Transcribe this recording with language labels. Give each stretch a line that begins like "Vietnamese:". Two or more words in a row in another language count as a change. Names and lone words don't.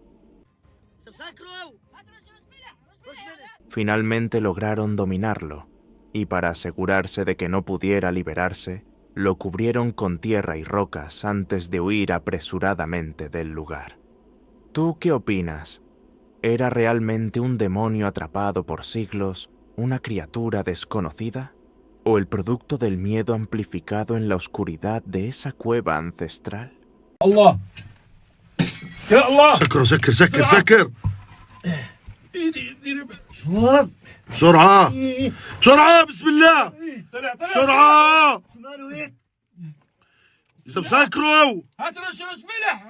Spanish: Finalmente lograron dominarlo, y para asegurarse de que no pudiera liberarse, lo cubrieron con tierra y rocas antes de huir apresuradamente del lugar. ¿Tú qué opinas? ¿Era realmente un demonio atrapado por siglos, una criatura desconocida? ¿O el producto del miedo amplificado en la oscuridad de esa cueva ancestral?
Arabic: الله. يا الله. سكر بسرعة بسرعة بسم الله بسرعة يا سكروا هات رش ملح